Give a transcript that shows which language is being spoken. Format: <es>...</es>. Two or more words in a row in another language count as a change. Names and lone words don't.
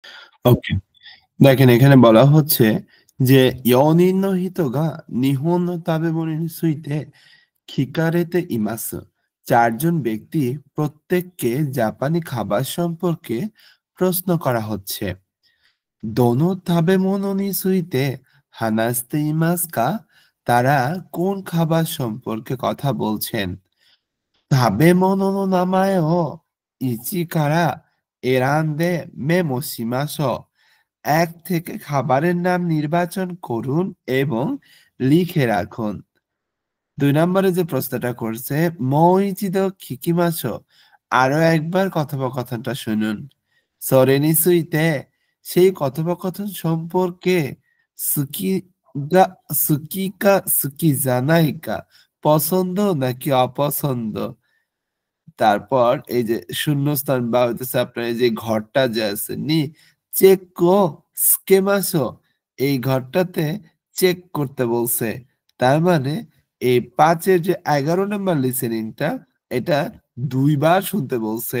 <bn>ওকে। দেখেন এখানে বলা হচ্ছে যে,</bn> <ja>"4 人の人が日本の食べ物について聞かれています."</ja> <bn>৪ জন ব্যক্তি প্রত্যেককে জাপানি খাবার সম্পর্কে প্রশ্ন করা হচ্ছে।</bn> <ja>"どの食べ物について話していますか?"</ja> <bn>তারা কোন খাবার সম্পর্কে কথা বলছেন?</bn> <ja>食べ物の名前を1から選んでメモしましょう।</ja> <bn>১ থেকে খাবারের নাম নির্বাচন করুন এবং লিখে রাখুন। ২ নম্বরে যে প্রশ্নটা করছে,</bn> <ja>もう一度聞きましょう。</ja> <bn>আরো একবার কথোপকথনটা শুনুন।</bn> <ja>それについて</ja> <bn>সেই কথোপকথন সম্পর্কে</bn> <ja>好きか好きじゃないか</ja> <bn>পছন্দ নাকি অপছন্দ। তারপর এই যে শূন্যস্থান বা হইতেছে আপনার এই যে ঘরটা যে আছে</bn> <ja>チェックします</ja> <bn>এই ঘরটাতে চেক করতে বলছে। তার মানে এই ৫ এর যে ১১ নাম্বার লিসেনিংটা এটা ২ বার শুনতে বলছে।</bn>